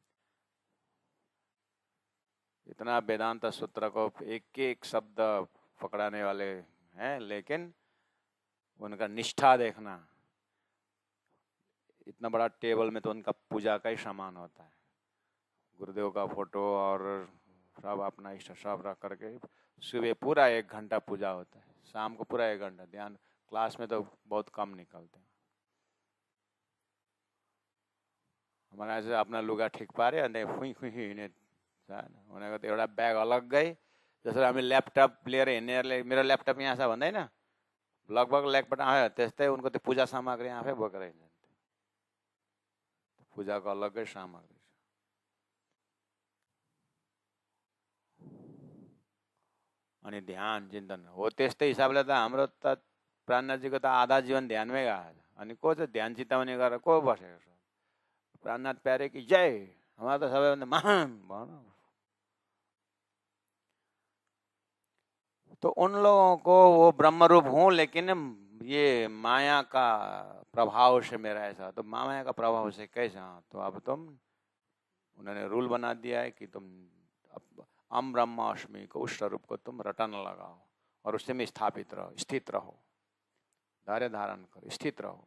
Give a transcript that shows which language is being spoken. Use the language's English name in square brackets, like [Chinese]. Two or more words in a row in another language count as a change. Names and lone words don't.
[Hindi] इतना वेदांत सूत्र को एक एक शब्द पकड़ाने वाले हैं, लेकिन उनका निष्ठा देखना, इतना बड़ा टेबल में तो उनका पूजा का ही सामान होता है, गुरुदेव का फोटो और सब अपना इष्ट सब रख करके सुबह पूरा 1 घंटा पूजा होता है, शाम को पूरा 1 घंटा ध्यान। क्लास में तो बहुत कम निकलते हैं। [Nepali] हमारा ऐसे अपना लुगा ठिक पारे अनि खुई खुई हिँड्ने भनेको त एउटा ब्याग अलग्गै, जसरी हामी ल्यापटप लिएर हिँड्नेहरूले मेरो ल्यापटप यहाँ छ भन्दैन, लगभग ल्यापटप आयो त्यस्तै उनको त्यो पूजा सामग्री आफै बोकेर हिँड्छन्, पूजाको अलग्गै सामग्री। अनि ध्यान चिन्तन हो, त्यस्तै हिसाबले त हाम्रो त प्राणनाथजीको त आधा जीवन ध्यानमै गएको छ। अनि को चाहिँ ध्यान चिताउने गरेर को बसेको छ? [Hindi] प्राणनाथ प्यारे कि जय, [Nepali] हमारा त सबैभन्दा महान भनौँ। [Hindi] तो उन लोगों को वो ब्रह्म रूप हूँ, लेकिन ये माया का प्रभाव से मेरा ऐसा, तो माया का प्रभाव से कैसा? तो अब तुम, उन्होंने रूल बना दिया है कि तुम अम ब्रह्माष्टमी को, उस स्वरूप को तुम रटन लगाओ और उससे में स्थापित रहो, स्थित रहो, धैर्य धारण करो, स्थित रहो।